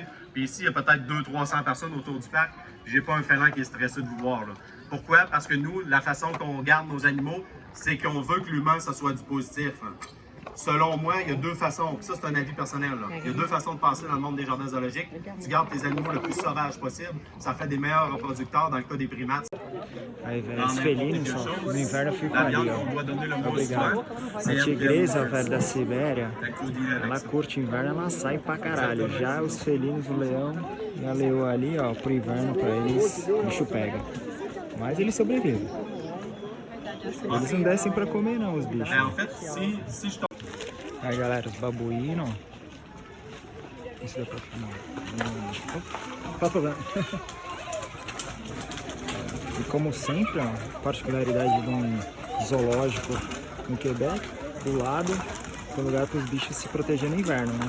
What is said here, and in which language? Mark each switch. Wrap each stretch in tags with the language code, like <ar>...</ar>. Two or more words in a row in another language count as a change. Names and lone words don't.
<fr>Puis ici, il y a peut-être 200-300 personnes autour du parc. J'ai pas un félin qui est stressé de vous voir, là. Pourquoi? Parce que nous, la façon qu'on garde nos animaux, c'est qu'on veut que l'humain, ça soit du positif. Selon moi, il y a deux façons, ça c'est un avis personnel, là. Il y a deux façons de passer dans le monde des jardins zoologiques. Tu gardes tes animaux le plus sauvages possible, ça fait des meilleurs reproducteurs dans le cas des primates.</fr> <pt>Aí, velho, os felinos, ó, no inverno ficam</pt> <fr>La</fr> <pt>ali,</pt> <fr>viande</fr> <pt>ó.</pt> <fr>qu'on doit donner le moins</fr> <pt>Obrigado.</pt> <fr>souvent,</fr> <pt>A</pt> <fr>c'est</fr> <pt>tigresa, velho, da Sibéria, ela ela curte o inverno, ela sai pra caralho. Já os felinos, o leão e a leoa ali, ó, pro inverno, pra eles, o bicho pega. Mas eles sobrevivem. Eles não descem pra comer não, os bichos.</pt> <fr>En fait, si je tombe...</fr> <pt>Aí, galera, os babuínos. Isso dá pra filmar. Qual o problema? como sempre, ó, particularidade de um zoológico no Quebec, do lado, tem lugar para os bichos se proteger no inverno, né?</pt>